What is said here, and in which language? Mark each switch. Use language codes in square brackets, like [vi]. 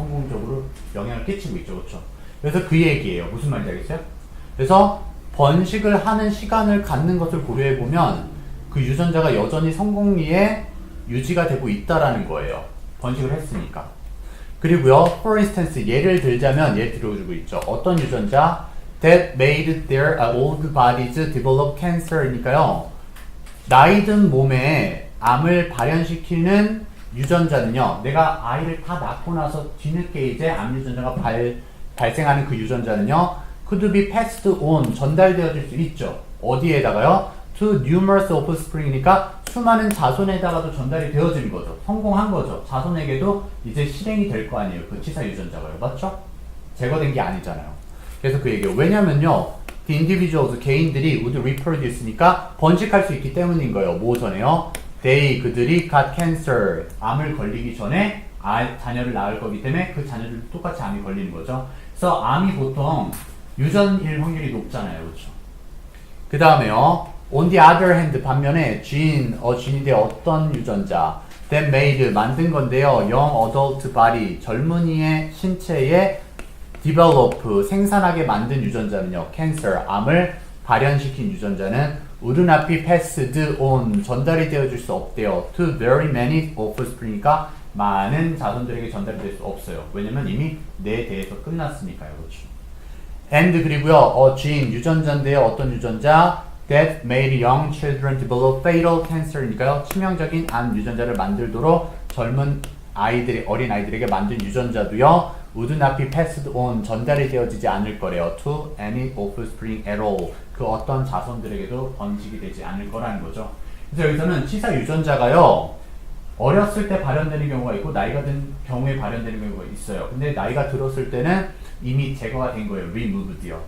[ko] 성공적으로 영향을 끼치고 있죠. 그렇죠? 그래서 그 얘기예요. 무슨 말인지 알겠어요? 그래서 번식을 하는 시간을 갖는 것을 고려해보면 그 유전자가 여전히 성공리에 유지가 되고 있다라는 거예요. 번식을 했으니까. 그리고요, [en] for instance, [ko] 예를 들자면 얘 들어주고 있죠. 어떤 유전자? [en] That made their old bodies develop cancer이니까요. [ko] 나이 든 몸에 암을 발현시키는 유전자는요. 내가 아이를 다 낳고 나서 뒤늦게 이제 암 유전자가 발생하는 그 유전자는요. [en] could be passed on, [ko] 전달되어질 수 있죠. 어디에다가요? [en] to numerous offspring [ko] 이니까 수많은 자손에다가도 전달이 되어지는 거죠. 성공한 거죠. 자손에게도 이제 실행이 될 거 아니에요. 그 치사 유전자가요. 맞죠? 제거된 게 아니잖아요. 그래서 그 얘기예요. 왜냐면요. [en] the individuals, [ko] 개인들이 [en] would reproduce [ko] 니까 번식할 수 있기 때문인 거예요. 뭐 전에요? they, 그들이 [en] got cancer, [ko] 암을 걸리기 전에 자녀를 낳을 거기 때문에 그 자녀들도 똑같이 암이 걸리는 거죠. 그래서 암이 보통 유전일 확률이 높잖아요. 그렇죠? 그 다음에요. [en] On the other hand, [ko] 반면에 [en] gene인데 [ko] 어떤 유전자 [en] that made, [ko] 만든 건데요. [en] young adult body, [ko] 젊은이의 신체에 develop, 생산하게 만든 유전자는요. cancer, 암을 발현시킨 유전자는 [en] would not be passed on, [ko] 전달이 되어줄 수 없대요. [en] to very many offspring [ko] 이니까 많은 자손들에게 전달이 될 수 없어요. 왜냐면 이미 뇌에 대해서 끝났으니까요. 그렇죠? and 그리고요. gene, 유전자인데요. 어떤 유전자? [en] that made young children develop fatal cancer이니까요. [ko] 치명적인 암 유전자를 만들도록 젊은 아이들이, 어린 아이들에게 만든 유전자도요. [en] would not be passed on, [ko] 전달이 되어지지 않을 거래요. [en] to any offspring at all, [ko] 그 어떤 자손들에게도 번식이 되지 않을 거라는 거죠. 그래서 여기서는 치사 유전자가요. 어렸을 때 발현되는 경우가 있고 나이가 든 경우에 발현되는 경우가 있어요. 근데 나이가 들었을 때는 이미 제거가 된 거예요. [en] removed요.